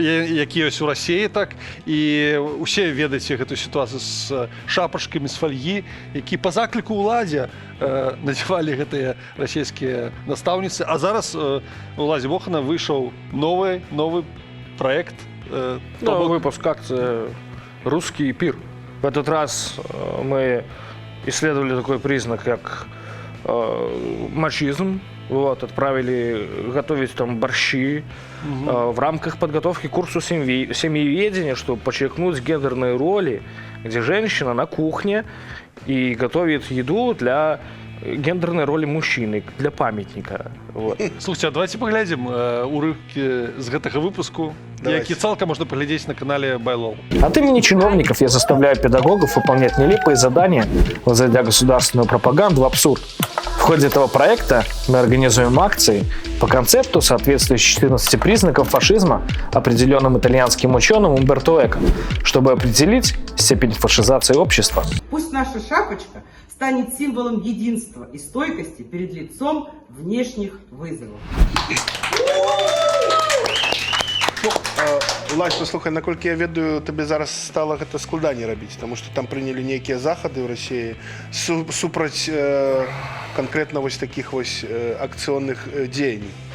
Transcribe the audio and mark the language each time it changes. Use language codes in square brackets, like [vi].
[be] Які ёсць у Расіі, так. І усе ведаеце гэтую сітуацыю з шапачкамі, з фальгі, які па закліку Уладзя надзявалі гэтыя расійскія настаўніцы. А зараз у Уладзі Бохана выйшаў новы проект. [ru] Новый выпуск акции «Русский пир». В этот раз мы исследовали такой признак, как мачизм. Вот, отправили готовить там борщи в рамках подготовки к курсу семьеведения, чтобы подчеркнуть гендерные роли, где женщина на кухне и готовит еду для гендерной роли мужчины, для памятника. Вот. Слушайте, а давайте поглядим [be] урывки с гэтага выпуску, які цалкам можно поглядеть на канале Байлол. [ru] От имени чиновников я заставляю педагогов выполнять нелепые задания, возводя государственную пропаганду в абсурд. В ходе этого проекта мы организуем акции по концепту, соответствующих 14 признаков фашизма, определенным итальянским ученым Умберто Эко, чтобы определить степень фашизации общества. Пусть наша шапочка станет символом единства и стойкости перед лицом внешних вызовов. [be] Уладзь, послухай, наколькі я ведаю, табе зараз стала гэта складаней рабіць, таму што там прынялі нейкія захады ў Расіі супраць [ru] конкретно вось таких вось акционных деяний.